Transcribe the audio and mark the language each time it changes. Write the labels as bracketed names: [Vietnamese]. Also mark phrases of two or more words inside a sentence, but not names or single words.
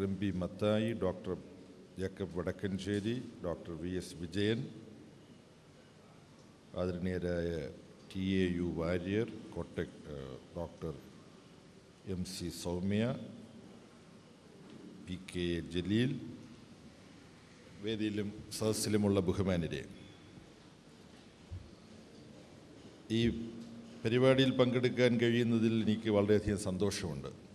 [Malayalam] MP Mattai, Dr. Jacob Vadakkancheri, Dr. VS Vijayan, ആദരണീയരായ TAU വാര്യർ, കോട്ടക് ഡോക്ടർ MC സൗമ്യ, PK ജലീൽ, വേദിയിലും സദസ്സിലുമുള്ള ബഹുമാന്യരെ, ഈ പരിപാടിയിൽ പങ്കെടുക്കാൻ കഴിയുന്നതിൽ എനിക്ക് വളരെയധികം സന്തോഷമുണ്ട്.